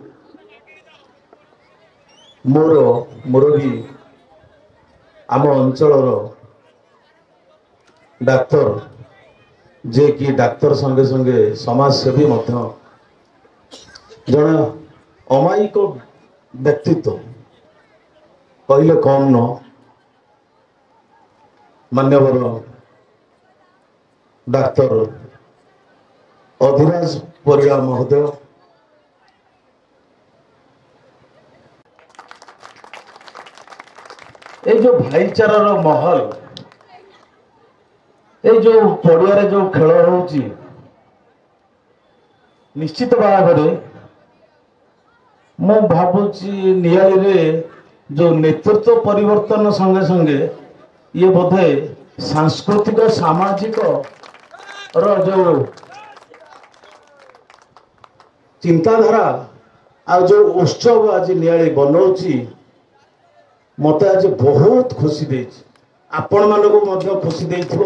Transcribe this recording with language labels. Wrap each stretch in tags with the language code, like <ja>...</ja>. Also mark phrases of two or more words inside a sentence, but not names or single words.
<or>ମୋର ମୁରବୀ ଆମ ଅଞ୍ଚଳର ଡାକ୍ତର, ଯେ କି ଡାକ୍ତର ସଙ୍ଗେ ସଙ୍ଗେ ସମାଜସେବୀ ମଧ୍ୟ, ଜଣେ ଅମାୟିକ ବ୍ୟକ୍ତିତ୍ୱ କହିଲେ କମ୍ ନୁହଁ, ମାନ୍ୟବର ଡାକ୍ତର ଅଧିରାଜ ପରିଡ଼ା ମହୋଦୟ,</or> <bn>এই যে ভাইচারার মহল, এই যে পড়িয়ারে যে খেল হচ্ছে, নিশ্চিত ভাবে</bn> <or>ମୁଁ ଭାବୁଛି ନିଆଳିରେ ଯେଉଁ ନେତୃତ୍ୱ ପରିବର୍ତ୍ତନ ସଙ୍ଗେ ସଙ୍ଗେ ଇଏ ବୋଧେ ସାଂସ୍କୃତିକ ସାମାଜିକର ଯେଉଁ ଚିନ୍ତାଧାରା ଆଉ ଯେଉଁ ଉତ୍ସବ ଆଜି ନିଆଳି ବନଉଛି, ମୋତେ ଆଜି ବହୁତ ଖୁସି ଦେଇଛି, ଆପଣମାନଙ୍କୁ ମଧ୍ୟ ଖୁସି ଦେଇଥିବ।</or>